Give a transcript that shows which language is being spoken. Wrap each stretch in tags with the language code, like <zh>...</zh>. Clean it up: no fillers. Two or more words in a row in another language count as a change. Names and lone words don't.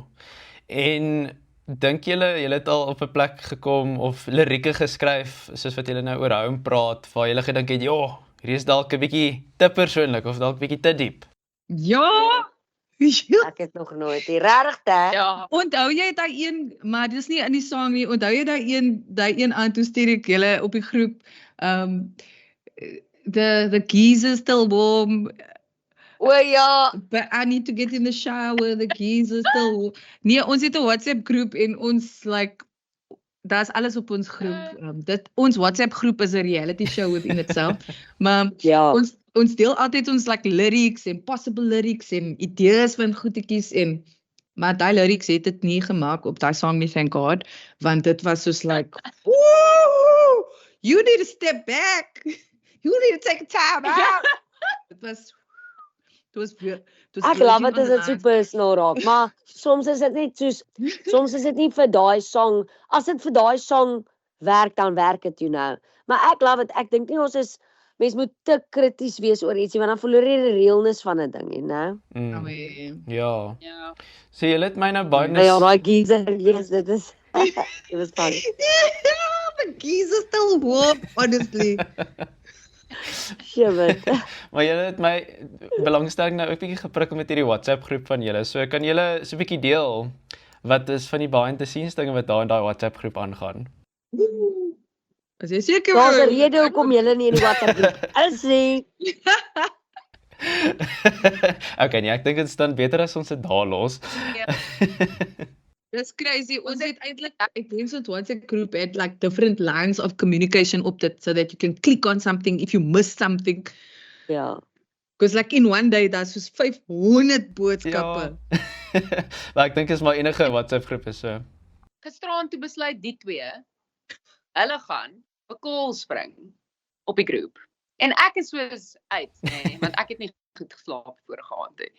<af>En dink julle het al op 'n plek gekom of lirieke geskryf soos wat julle nou oor home praat waar julle gedink het, ja, hierdie is dalk 'n bietjie te persoonlik of dalk bietjie te diep. Ja. Ek het nog nooit, regtig hè? Ja, Onthou jy daai een, maar dis nie in die song nie. Onthou jy daai een aan toe stuur ek julle op die groep</af> <en>the geezer still warm.</en> <af>O ja,</af> <en>But I need to get in the shower, the geezer still warm.</en> <af>Nee, ons het 'n WhatsApp groep en ons daar's alles op ons groep. Ons WhatsApp groep is 'n</af> <en>reality show within itself.</en> <af>Maar ja. ons deel altyd ons lyrics en</af> <en>possible lyrics</en> <af>en idees van goedetjies maar daai lyrics het dit nie gemaak op daai song nie,</af> <en>thank God,</en> <af>want dit was soos woo,</af> <en>you need to step back. You need to take a time out.</en> <af>Dit was Ek love dit as dit so personal raak, maar soms is dit net soms is dit nie vir daai song, as dit vir daai song werk, dan werk dit,</af> <en>you know.</en> <af>Maar ek love dit, ek dink nie mens moet te krities wees oor ietsie, want dan verloor jy die realness van 'n ding,</af> <en>you know.</en> <af>Ja. ja. So julle het my nou baie Ja, daai geezer, yes, dit is,</af> <en>it was fun. The geezer still warm, honestly. Shit.</en> <af>Maar julle het my belangstelling nou 'n bietjie geprikkel met hierdie WhatsApp groep van julle. So kan julle so 'n bietjie deel wat is van die</af> <en>behind the scenes</en> <af>dinge wat daar in daai WhatsApp groep aangaan? As jy seker Daar's 'n rede hoekom julle nie in die WhatsApp groep is nie. Okay, nee, ek dink dit is dan beter as ons dit daar los.</af> <en>That's crazy.</en> <af>Ons het eintlik, ek dink so</af> <en>WhatsApp group het like different lines of communication</en> <af>op dit</af> <en>so that you can click on something if you miss something.</en> <af>Ja.</af> <en>Because like in one day</en> <af>daar's soos 500 boodskappe. Ja. Maar ek dink is maar enige WhatsApp groep is so. Gisteraan toe besluit die twee, hulle gaan 'n call spring op die groep. En ek is soos uit, nee, want ek het nie goed geslaap vorige aand nie.</af>